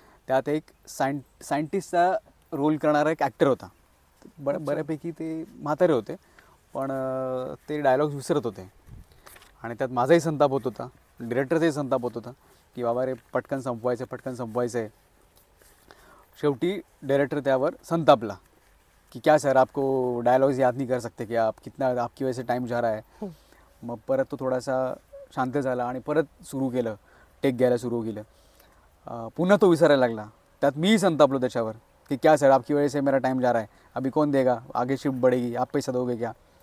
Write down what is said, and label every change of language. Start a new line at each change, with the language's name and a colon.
Marathi: त्यात एक सायंटिस्टचा रोल करणारा एक ॲक्टर होता. बऱ्यापैकी ते म्हातारे होते, पण ते डायलॉग्स विसरत होते आणि त्यात माझाही संताप होत होता, डिरेक्टरचाही संताप होत होता की बाबा रे पटकन संपवायचं आहे. शेवटी डायरेक्टर त्यावर संतापला
Hindi: कि क्या सर, आपको डायलॉग्स याद नहीं कर सकते कि आप कितना आपकी वजह से टाइम जा रहा है.
Marathi: मग परत तो थोडासा शांत झाला आणि परत सुरू केलं, टेक घ्यायला सुरू केलं. पुन्हा तो विसरायला लागला. त्यात मीही संतापलो त्याच्यावर
Hindi: कि क्या सर आपकी वजह से मेरा टाइम जा रहा है, अभी कौन देगा, आगे शिफ्ट बढ़ेगी, आप पैसा दोगे क्या.